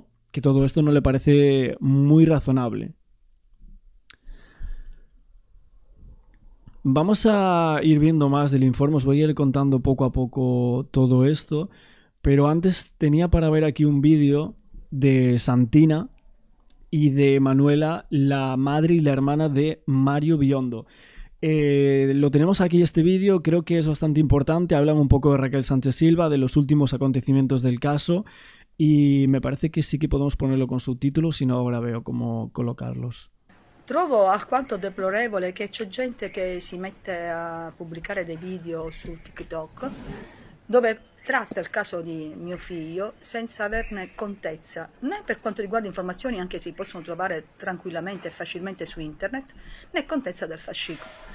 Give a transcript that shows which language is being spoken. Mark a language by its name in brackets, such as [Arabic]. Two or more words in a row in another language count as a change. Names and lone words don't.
[Spanish] Que todo esto no le parece muy razonable. Vamos a ir viendo más del informe, os voy a ir contando poco a poco todo esto, pero antes tenía para ver aquí un vídeo de Santina y de Manuela, la madre y la hermana de Mario Biondo. Lo tenemos aquí, este vídeo, creo que es bastante importante. Hablan un poco de Raquel Sánchez Silva, de los últimos acontecimientos del caso, y me parece que sí que podemos ponerlo con subtítulos, si no ahora veo cómo colocarlos. [Italian] Trovo alquanto deplorevole che c'è gente che si mette a pubblicare dei video su TikTok dove tratta il caso di mio figlio senza averne contezza, né per quanto riguarda informazioni anche si possono trovare tranquillamente e facilmente su internet, né contezza del fascicolo.